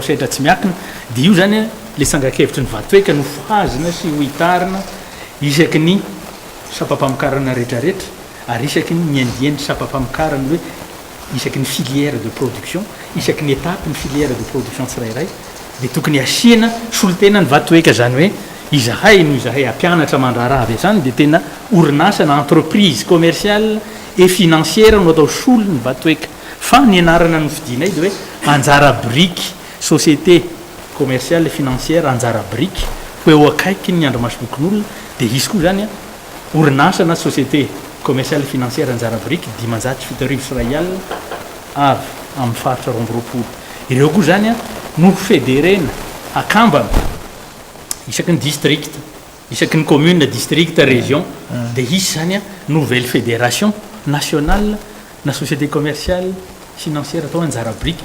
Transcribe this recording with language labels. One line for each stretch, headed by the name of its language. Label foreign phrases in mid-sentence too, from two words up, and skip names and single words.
Malagasy: setra tsy miakina dia io zany le sangakevitra ny vatoeka no foazina sy ho hitarina isaky ny sapampamokarana rehetrarehetra ary isaky ny andiany sapampamokarana hoe isaky ny
French: filière de production
Malagasy: isaky ny étape ny
French: filière de production
Malagasy: tsirairay dia tokony asiana solotena ny vatoeka zany hoe izahay no izahay ampianatra mandraraha zany dia tena orinasa na
French: entreprise commerciale et financière
Malagasy: no atao solo ny vatoeka fa ny anarana no fidinay dia hoe anjara brique
French: société commerciale et financière
Malagasy: anjara brique ho eo akaiky ny andromaso fokon'olona dia izy koa zany orinasa na
French: société commerciale financière
Malagasy: anjara briky 5 Israel avy amin'ny faritra romborapolo ireo koa zany a no fédérena akambana isaky ny district isaky ny
French: commune district région
Malagasy: dia isy zany a
French: nouvelle fédération nationale
Malagasy: na
French: société commerciale financière
Malagasy: atao anjara briky